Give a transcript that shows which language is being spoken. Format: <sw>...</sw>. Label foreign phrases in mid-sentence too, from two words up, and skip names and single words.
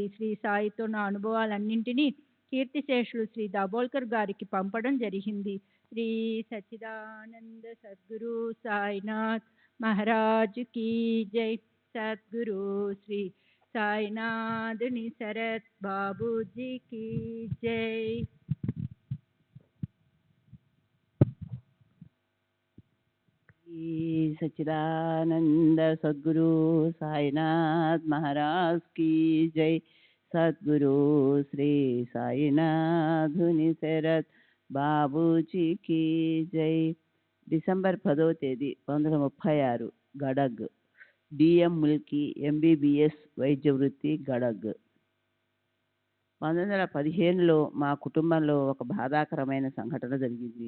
<te>శ్రీ సాయితో నా అనుభవాలన్నింటినీ కీర్తిశేషులు శ్రీ దాబోల్కర్ గారికి పంపడం జరిగింది. శ్రీ సచ్చిదానంద సద్గురు సాయినాథ్ మహారాజ్ కీ జై. సద్గురు శ్రీ సాయినాథుని శరత్ బాబూజీ కీ జై.</te> <hi>सच्चिदानंद सद्गुरु साईनाथ महाराज की जय.</hi> <te>సద్గురు శ్రీ సాయినాథుని शरత్ బాబూజీకి జై. డిసెంబర్ 10వ తేదీ 1936 గడగ్. డిఎం ముల్కీ ఎంబీబీఎస్ వైద్య వృత్తి గడగ్. 1915లో మా కుటుంబంలో ఒక బాధాకరమైన సంఘటన జరిగింది.</te>